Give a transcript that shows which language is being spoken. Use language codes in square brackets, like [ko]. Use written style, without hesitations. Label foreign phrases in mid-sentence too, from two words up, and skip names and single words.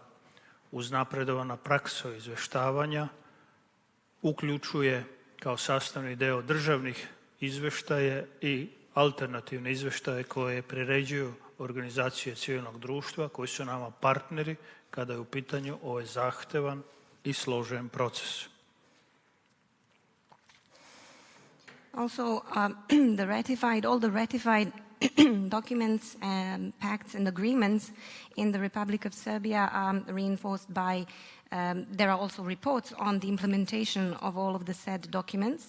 [sr] Uznapredovana praksa izveštavanja uključuje kao sastavni deo državnih izveštaje i alternativne izveštaje koje priređuju organizacije civilnog društva koji su nama partneri kada je u pitanju ovaj zahtevan i složen proces. [en] Also, all the ratified documents and pacts and agreements in the Republic of Serbia are reinforced by, there are also reports on the implementation of all of the said documents.